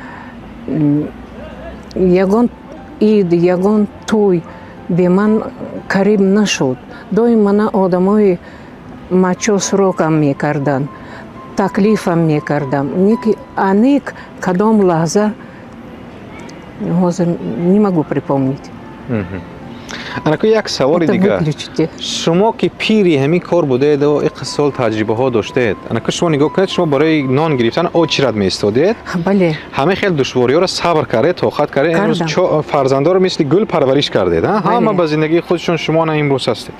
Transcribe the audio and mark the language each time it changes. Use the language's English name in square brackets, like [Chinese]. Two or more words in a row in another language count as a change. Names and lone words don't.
[Tajik] Ягон ид, ягон тӯй бе ман кариб нашуд. Доим мана одамои Мачо сурокам мекарданд. таклифам мекардам. Аник кадом лаҳза ҳозир [Russian] не могу припомнить. [Tajik] анако як саволи дигар. шумо ки пири ҳамин кор будеду иқ сол таҷрибаҳо доштед, анако шумо нигоҳ кунед, шумо барои нон гирифтан о чӣ рад меистодед? Бале. ҳамаи хел душвориҳоро сабр кардед, тоқат кардед, имрӯз фарзандоро мисли гул парвариш кардед, ҳама ба зиндагии худшон, шумо на имрӯз ҳастед.